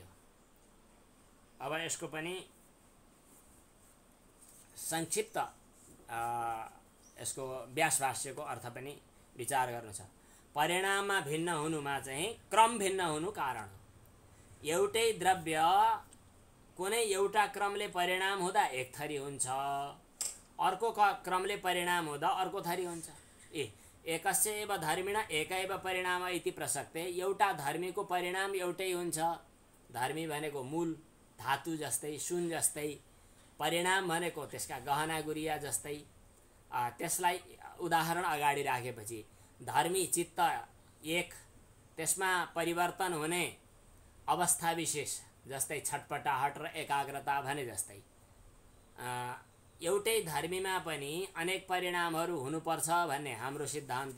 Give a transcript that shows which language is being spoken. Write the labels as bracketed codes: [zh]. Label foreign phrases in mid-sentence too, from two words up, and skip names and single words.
[ne] अब यसको पनि संक्षिप्त यसको व्यास भाष्यको अर्थ पनि विचार गर्नु छ। परिणाममा भिन्न हुनुमा चाहिँ क्रम भिन्न हुनु कारण हो। एउटै द्रव्य कुनै एउटा क्रमले परिणाम हुँदा एक थरी हुन्छ, अर्को क्रमले परिणाम हुँदा अर्को थरी हुन्छ। [sa] एकस्य एव धर्मिणा एकैव परिणाम इति प्रसक्ते। [ne] एउटा धर्मीको परिणाम एउटै हुन्छ। धर्मी भनेको मूल धातु जस्तै, सुन जस्तै, परिणाम भनेको त्यसका गहना गुरिया जस्तै। त्यसलाई उदाहरण अगाडि राखेपछि धर्मी चित्त एक, त्यसमा परिवर्तन हुने अवस्था विशेष जस्तै छटपटाहट र एकाग्रता भने जस्तै एउटै धर्मीमा पनि अनेक परिणामहरू हुनुपर्छ भन्ने हाम्रो सिद्धान्त।